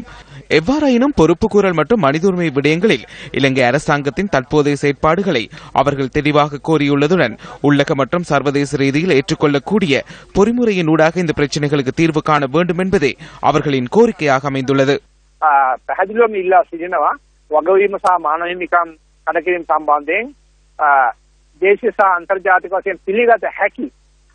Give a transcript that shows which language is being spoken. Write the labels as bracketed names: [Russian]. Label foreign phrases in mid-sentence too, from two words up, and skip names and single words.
[Tamil] எவ்வாறாயினும் பொறுப்புக்கூறல் மற்றும் மனித உரிமை விடயங்களில் இலங்கை அரசாங்கத்தின் தற்போதைய செயற்பாடுகளை அவர்கள் தெளிவாக கோரியுள்ளதுடன் உள்ளக மற்றும் சர்வதேச ரீதியில் ஏற்றுக்கொள்ளக்கூடிய பொறிமுறையின் ஊடாக இந்த பிரச்சினைகளுக்கு தீர்வு காண வேண்டும் என்பதே அவர்களின் கோரிக்கையாக அமைந்துள்ளது. [Sinhala] කඩකිරීම සම්බන්ධයෙන් දේශීය සහ අන්තර්ජාතික වශයෙන් පිළිගත හැකි